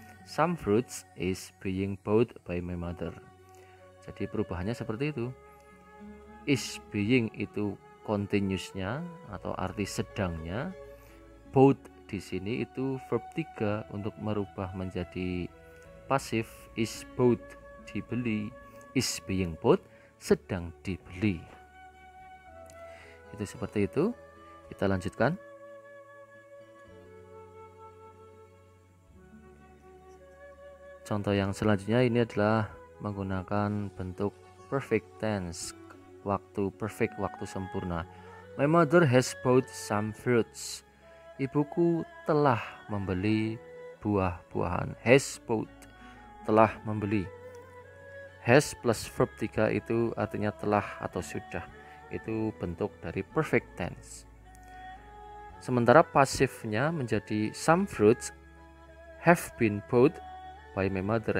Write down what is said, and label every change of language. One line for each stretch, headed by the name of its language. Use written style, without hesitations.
English: Some fruits is being bought by my mother.
Indonesian: Jadi perubahannya seperti itu. Is being itu continuousnya atau arti sedangnya. Bought di sini itu verb 3 untuk merubah menjadi pasif. Is bought, dibeli. Is being bought, sedang dibeli. Itu seperti itu. Kita lanjutkan. Contoh yang selanjutnya ini adalah menggunakan bentuk perfect tense, waktu perfect, waktu sempurna.
English: My mother has bought some fruits.
Indonesian: Ibuku telah membeli buah-buahan. Has bought, telah membeli. Has plus verb 3 itu artinya telah atau sudah. Itu bentuk dari perfect tense. Sementara pasifnya menjadi
English: some fruits have been bought by my mother.